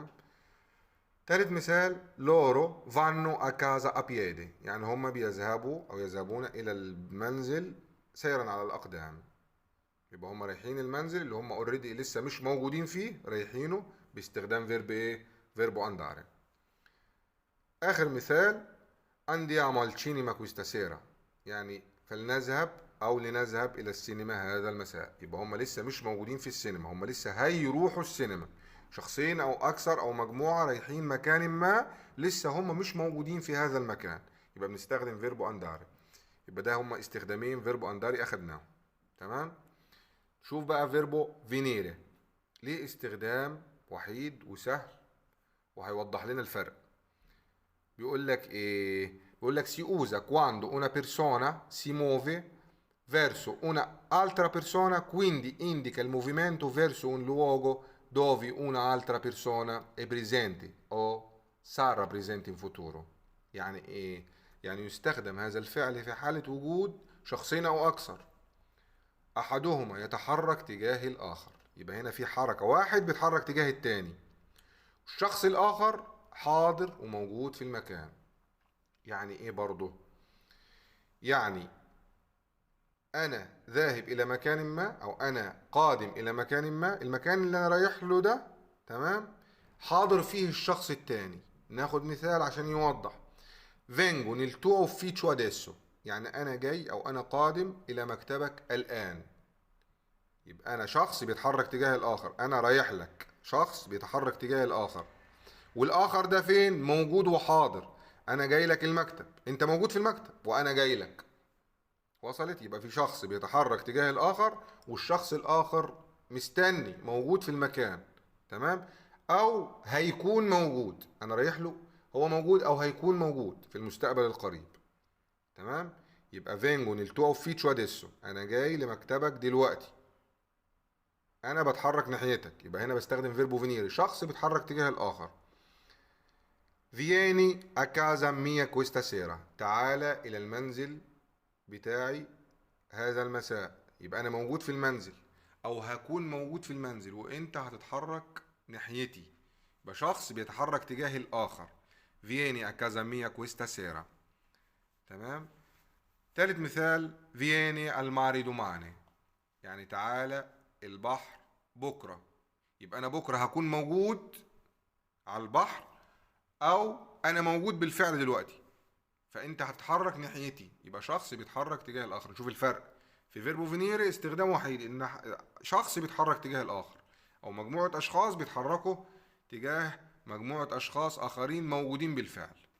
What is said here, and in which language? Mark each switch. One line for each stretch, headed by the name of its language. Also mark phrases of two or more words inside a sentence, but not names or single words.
Arabic: تالت مثال
Italian: loro vanno a casa a piedi,
Arabic: يعني هم بيذهبوا او يذهبون الى المنزل سيرا على الاقدام. يبقى هم رايحين المنزل اللي هم اوريدي لسه مش موجودين فيه، رايحينه باستخدام فيرب ايه؟
Italian: verbo andare.
Arabic: اخر مثال
Italian: andiamo al cinema questa sera،
Arabic: يعني فلنذهب او لنذهب الى السينما هذا المساء. يبقى هم لسه مش موجودين في السينما، هم لسه هيروحوا السينما. شخصين او اكثر او مجموعة رايحين مكان ما، لسه هم مش موجودين في هذا المكان، يبقى بنستخدم
Italian: verbo andare.
Arabic: يبقى ده هم استخدامين
Italian: verbo andare
Arabic: اخدناهم. تمام. شوف بقى
Italian: verbo venire,
Arabic: ليه استخدام وحيد وسهل وهيوضح لنا الفرق. بيقول لك ايه؟ بيقول لك
Italian: si usa quando una persona si muove verso una altra persona, quindi indica il movimento verso un luogo dove una altra persona è presente o sarà presente in futuro.
Arabic: يعني ايه؟ يعني يستخدم هذا الفعل في حالة وجود شخصين او اكثر، احدهما يتحرك تجاه الاخر. يبقى هنا في حركة، واحد بيتحرك تجاه التاني، الشخص الاخر حاضر وموجود في المكان. يعني ايه برضه؟ يعني انا ذاهب الى مكان ما او انا قادم الى مكان ما، المكان اللي انا رايح له ده تمام حاضر فيه الشخص التاني. ناخد مثال عشان يوضح.
Italian: vengo nel tuo ufficio adesso،
Arabic: يعني انا جاي او انا قادم الى مكتبك الان. يبقى انا شخص بيتحرك تجاه الاخر، انا رايح لك، شخص بيتحرك تجاه الاخر، والاخر ده فين؟ موجود وحاضر. انا جاي لك المكتب، انت موجود في المكتب وانا جاي لك. وصلت؟ يبقى في شخص بيتحرك تجاه الآخر والشخص الآخر مستني موجود في المكان. تمام. أو هيكون موجود، أنا رايح له، هو موجود أو هيكون موجود في المستقبل القريب. تمام. يبقى
Italian: vengo nel tuo ufficio adesso،
Arabic: أنا جاي لمكتبك دلوقتي، أنا بتحرك ناحيتك. يبقى هنا بستخدم
Italian: verbo venire,
Arabic: شخص بيتحرك تجاه الآخر.
Italian: vieni a casa mia questa sera،
Arabic: تعالى إلى المنزل بتاعي هذا المساء. يبقى انا موجود في المنزل او هكون موجود في المنزل وانت هتتحرك ناحيتي، يبقى شخص بيتحرك تجاه الاخر.
Italian: vieni a casa mia questa sera.
Arabic: تمام. تالت مثال
Italian: vieni al mare domani،
Arabic: يعني تعالى البحر بكرة. يبقى انا بكرة هكون موجود على البحر او انا موجود بالفعل دلوقتي، فانت هتتحرك ناحيتي، يبقى شخص بيتحرك تجاه الاخر. نشوف الفرق. في
Italian: verbo venire
Arabic: استخدام وحيد، ان شخص بيتحرك تجاه الاخر او مجموعة اشخاص بيتحركوا تجاه مجموعة اشخاص اخرين موجودين بالفعل.